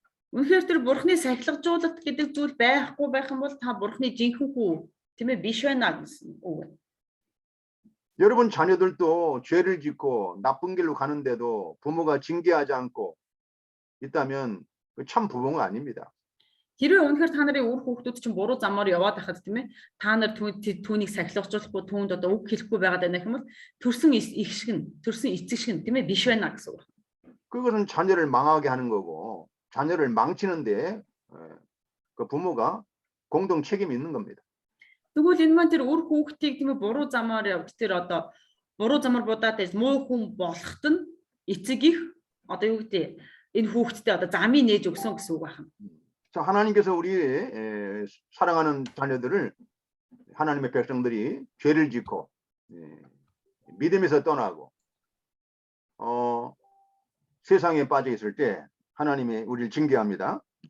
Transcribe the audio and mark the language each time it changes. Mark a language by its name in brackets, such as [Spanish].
[Mongolian] Үнэхээр тэр бурхны сахилгажуулалт гэдэг зүйл байхгүй байх юм бол та бурхны жинхэнэ хүү тийм ээ биш байна гэсэн үг. [Korean] 여러분 자녀들도 죄를 짓고 나쁜 길로 가는데도 부모가 징계하지 않고 있다면 참 부모가 아닙니다. [Mongolian] Хэрвээ үнэхээр та нарын үр хүүхдүүд чинь буруу замаар яваад байхад тийм ээ та нар түүнийг сахилгажуулахгүй түүнд одоо үг хэлэхгүй байгаад байна гэх юм бол төрсөн их шиг нь төрсөн эцэг шиг нь тийм ээ биш байна гэсэн үг. [Korean] 그것은 자녀를 망하게 하는 거고 자녀를 망치는데 그 부모가 공동 책임이 있는 겁니다. [Mongolian] Тэгвэл энэ маань тэр үр хүүхдийг тийм ээ буруу замаар явж тэр одоо буруу замаар будаад муу хүн болоход нь эцэг их одоо юу гэдэг энэ хүүхдтэй одоо замыг нээж өгсөн гэсэн үг байна. [Korean] 자, 하나님께서 우리 사랑하는 자녀들을 하나님의 백성들이 죄를 짓고 믿음에서 떠나고 세상에 빠져 있을 때 하나님이 우리를 징계합니다.